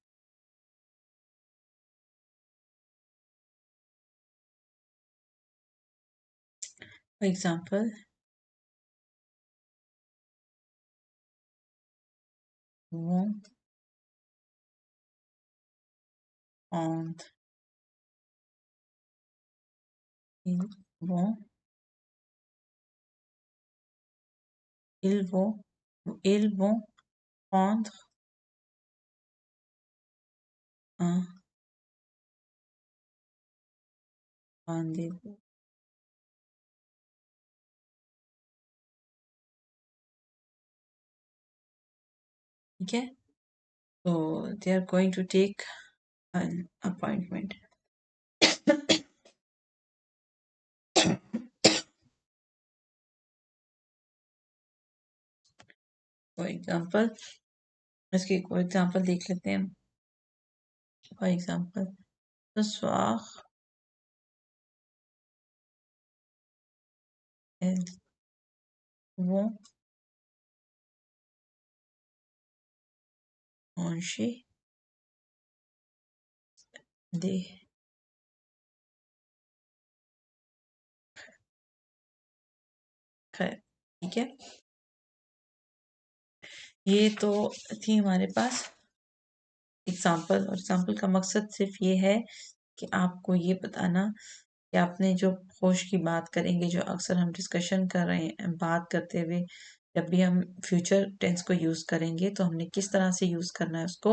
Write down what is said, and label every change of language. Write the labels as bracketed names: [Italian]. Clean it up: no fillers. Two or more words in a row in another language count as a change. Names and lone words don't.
[English] for example वो [French] ऑन वो ils vont ils vont prendre un rendez-vous। [Hindi] ठीक है, तो [English] they are going to take an appointment। for example [Hindi] इसकी कोई एग्जाम्पल देख लेते हैं। [English] for example [French] ce soir elles vont manger des crêpes। [Hindi] ठीक है, ये तो थी हमारे पास एग्जाम्पल, और एग्जाम्पल का मकसद सिर्फ ये है कि आपको ये बताना कि आपने जो होश की बात करेंगे, जो अक्सर हम डिस्कशन कर रहे हैं बात करते हुए, जब भी हम [English] future tense [Hindi] को यूज करेंगे तो हमने किस तरह से यूज करना है उसको।